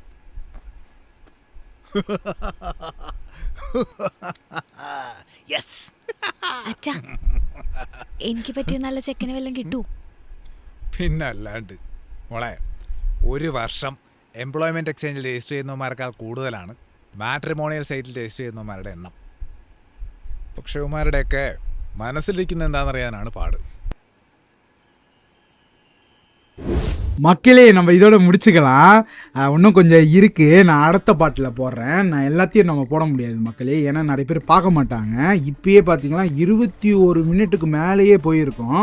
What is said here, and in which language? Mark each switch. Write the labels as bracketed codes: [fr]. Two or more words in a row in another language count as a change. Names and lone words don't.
[ml] അച്ഛാ, എനിക്ക് പറ്റിയ നല്ല ചെക്കനെ വല്ലതും കിട്ടൂ? പിന്നെ അല്ലാണ്ട് മോളെ, 1 വർഷം [en] employment exchange [ml] രജിസ്റ്റർ ചെയ്യുന്നവന്മാരെക്കാൾ കൂടുതലാണ് [en] matrimonial site [ml] രജിസ്റ്റർ ചെയ്യുന്നവന്മാരുടെ എണ്ണം. പക്ഷെ ഇവന്മാരുടെയൊക്കെ മനസ്സിലിരിക്കുന്നത് എന്താണെന്നറിയാനാണ് പാട്. [ta] மக்களே, நம்ம இதோட முடிச்சுக்கலாம். இன்னும் கொஞ்சம் இருக்குது, நான் அடுத்த பாட்டில் போடுறேன். நான் எல்லாத்தையும் நம்ம போட முடியாது மக்களே, ஏன்னா நிறைய பேர் பார்க்க மாட்டாங்க. இப்பயே பார்த்தீங்கன்னா 21 மினிட்டுக்கு மேலேயே போயிருக்கோம்.